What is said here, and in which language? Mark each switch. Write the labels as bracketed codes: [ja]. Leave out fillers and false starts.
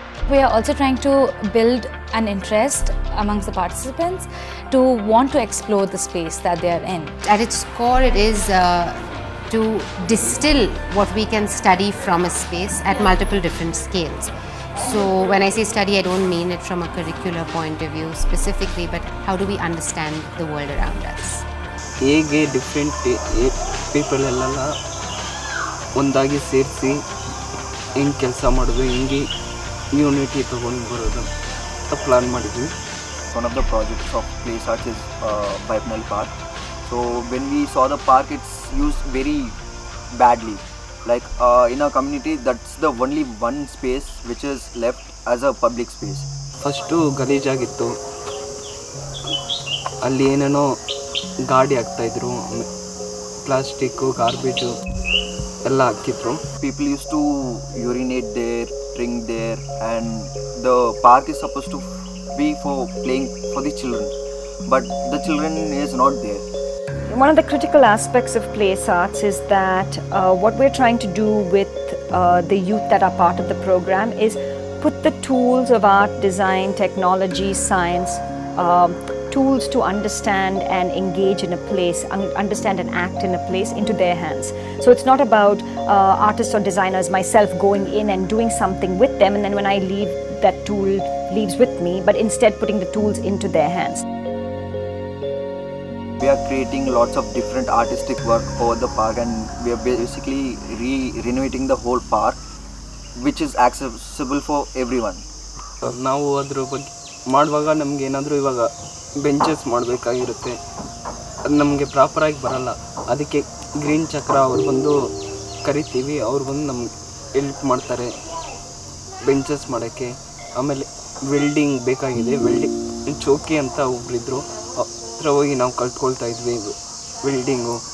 [en] We are also trying to build an interest amongst the participants to want to explore the space that they are in. At its core, it is to distill what we can study from a space at multiple different scales. So when I say study, I don't mean it from a curricular point of view specifically, but how do we understand the world around us? [kn] ಹೇಗೆ different people ಎಲ್ಲ ಒಂದಾಗಿ ಸೇರಿಸಿ ಹೆಂಗೆ ಕೆಲಸ ಮಾಡೋದು, ಹೆಂಗೆ unity ತೊಗೊಂಡು ಬರೋದು ಅಂತ ಪ್ಲಾನ್ ಮಾಡಿದ್ವಿ. [en] One of the projects of placeARTS is Bipenal Park. So when we saw the park, it's used very badly. Like in our community, that's the only one space which is left as a public space. [kn] First ಗಲೀಜಾಗಿತ್ತು, ಅಲ್ಲಿ ಏನೇನೋ ಗಾಡಿ ಹಾಕ್ತಾಯಿದ್ರು, plastic garbage ಎಲ್ಲ ಹಾಕಿದ್ರು. [en] People used to urinate there, drink there, and the park is supposed to be for playing for the children, but the children is not there. One of the critical aspects of placeARTS is that what we're trying to do with the youth that are part of the program is put the tools of art, design, technology, science, tools to understand and engage in a place, understand and act in a place into their hands. So it's not about artists or designers, myself going in and doing something with them, and then when I leave, that tool leaves with me, but instead putting the tools into their hands. We are creating lots of different artistic work over the park, and we are basically renovating the whole park, which is accessible for everyone. [kn] ನಾವು ಅದ್ರ ಬಗ್ಗೆ ಮಾಡುವಾಗ ನಮ್ಗೆ ಏನಾದರೂ ಇವಾಗ benches ಮಾಡಬೇಕಾಗಿರುತ್ತೆ, ಅದು ನಮಗೆ ಪ್ರಾಪರಾಗಿ ಬರಲ್ಲ. ಅದಕ್ಕೆ ಗ್ರೀನ್ ಚಕ್ರ ಅವ್ರು ಬಂದು ಕರಿತೀವಿ, ಅವ್ರು ಬಂದು ನಮ್ಗೆ ಹೆಲ್ಪ್ ಮಾಡ್ತಾರೆ ಬೆಂಚಸ್ ಮಾಡೋಕ್ಕೆ. ಆಮೇಲೆ ವೆಲ್ಡಿಂಗ್ ಬೇಕಾಗಿದೆ, ವೆಲ್ಡಿಂಗ್ ಚೌಕಿ ಅಂತ ಒಬ್ಬರಿದ್ರು, ಹತ್ರ ಹೋಗಿ ನಾವು ಕಲ್ತ್ಕೊಳ್ತಾ ಇದ್ವಿ ವೆಲ್ಡಿಂಗು.